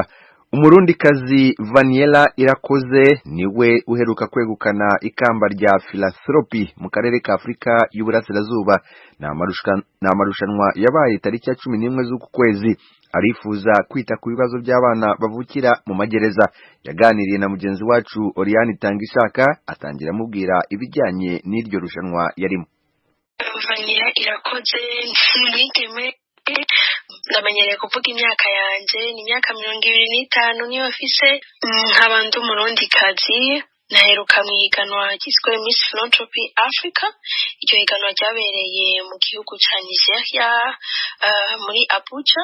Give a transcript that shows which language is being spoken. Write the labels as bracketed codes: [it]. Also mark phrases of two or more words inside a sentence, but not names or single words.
[rw] Umurundikazi Vaniela Irakoze niwe uheruka kwegukana ikamba rya philanthropy mu karere ka Afrika y'Uburasirazuba. Na marushanwa yabaye tariki ya 11 z'uku kwezi. Arifuza kwita ku bibazo by'abana bavukira mu magereza. Yaganiriye na mugenzi wacu Oriane Tangishaka atangira mubwira ibijyanye n'iryo rushanwa yarimo. [rn] Vaniela Irakoze n'igeme ndamenyereye kuvuga imyaka yanje ni imyaka 25 niyo afise nk'abandi umurundikazi. Naheruka mu higanwa ryiswe Miss Philanthropy Africa. Iryo higanwa ryabereye mu gihugu ca Nigeria muri Abuja.